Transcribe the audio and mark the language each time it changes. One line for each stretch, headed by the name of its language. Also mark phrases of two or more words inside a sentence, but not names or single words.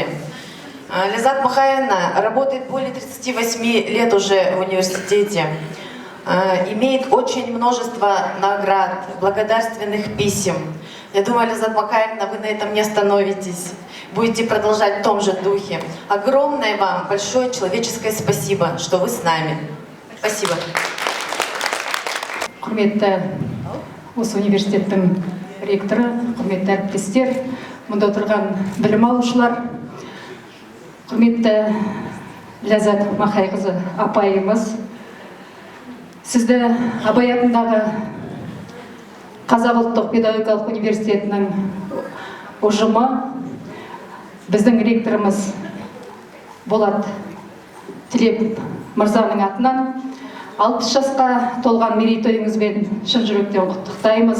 Russian: Ләззат Махаевна работает более 38 лет уже в университете, имеет очень множество наград, благодарственных писем. Я думаю, Ләззат Махаевна, вы на этом не остановитесь, будете продолжать в том же духе. Огромное вам большое человеческое спасибо, что вы с нами. Спасибо.
Kazakh: Құрметті осы университеттің ректоры, құрметті әріптестер, мұнда отырған білім алушылар, құрметті Ләззат Махайқызы апайымыз, сізді Абай атындағы Қазақ ұлттық педагогикалық университетінің ұжымы, біздің ректорымыз Болат Тілеп мырзаның атынан 60 жасқа толған мерейтойыңызбен шын жүректен құттықтаймыз.